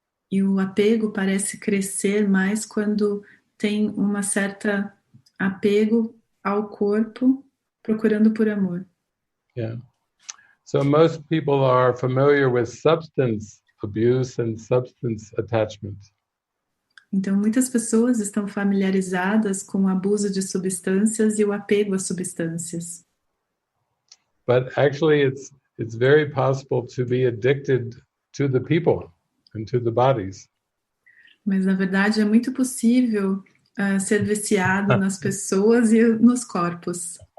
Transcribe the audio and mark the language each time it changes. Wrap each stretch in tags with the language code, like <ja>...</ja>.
<pt>E o apego parece crescer mais quando tem uma certa apego ao corpo, procurando por amor.</pt> <en>Yeah. So most people are familiar with substance abuse and substance attachment.</en> <pt>Então, muitas pessoas estão familiarizadas com o abuso de substâncias e o apego a substâncias.</pt> <en>But actually, it's very possible to be addicted to the people and to the bodies.</en> <pt>Mas, na verdade, é muito possível ser viciado nas pessoas e nos corpos.</pt>